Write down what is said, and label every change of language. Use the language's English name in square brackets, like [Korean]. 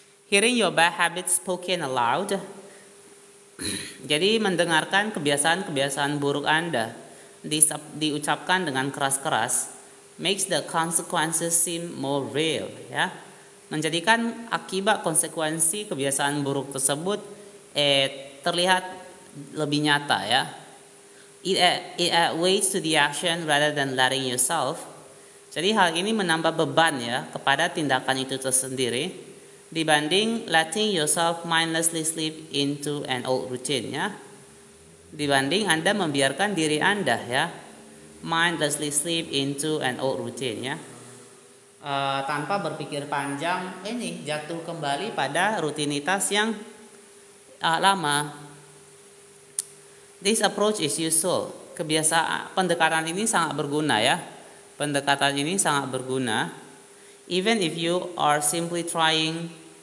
[English] Hearing your bad habits spoken aloud. [Indonesian] Jadi mendengarkan kebiasaan-kebiasaan buruk Anda diucapkan dengan keras-keras [English] makes the consequences seem more real ya. [Indonesian] Menjadikan akibat konsekuensi kebiasaan buruk tersebut terlihat lebih nyata ya. [English] It weights to the action rather than letting yourself. [Indonesian] Jadi hal ini menambah beban ya kepada tindakan itu tersendiri dibanding [English] letting yourself mindlessly slip into an old routine [Indonesian] ya. Dibanding Anda membiarkan diri Anda ya [English] mindlessly slip into an old routine [Indonesian] ya. Tanpa berpikir panjang jatuh kembali pada rutinitas yang lama. [English] This approach is useful. [Indonesian] Pendekatan ini sangat berguna ya. Pendekatan ini sangat berguna. [English] Even if you are simply trying.